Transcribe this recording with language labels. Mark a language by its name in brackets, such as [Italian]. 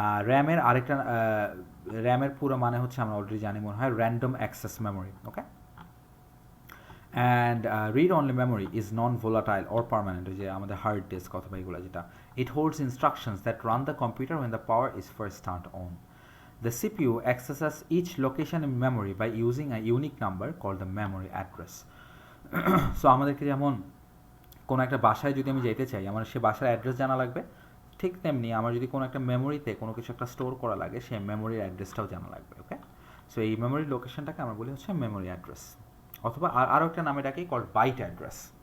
[Bangla] র্যামের আরেকটা র্যামের পুরো মানে হচ্ছে আমরা অলরেডি জানি মনে হয় random access memory. [English] okay, and read only memory is non volatile or permanent, [Bangla] যে আমাদের হার্ড ডিস্ক অথবা এগুলো যেটা, [English] It holds instructions that run the computer when the power is first turned on. The CPU accesses each location in memory by using a unique number called the memory address. [Bangla] So আমাদেরকে যেমন কোনো একটা বাসায় যদি আমি যেতে চাই, আমার সে বাসার অ্যাড্রেস জানা লাগবে, ঠিক তেমনি আমার যদি কোনো একটা মেমোরিতে কোনো কিছু একটা স্টোর করা লাগে, সেই মেমোরির অ্যাড্রেসটাও জানা লাগবে। ওকে, সো এই মেমোরি লোকেশনটাকে আমরা বলি হচ্ছে মেমোরি অ্যাড্রেস, অথবা আরও একটা নামে ডাকি কল্ড বাইট অ্যাড্রেস।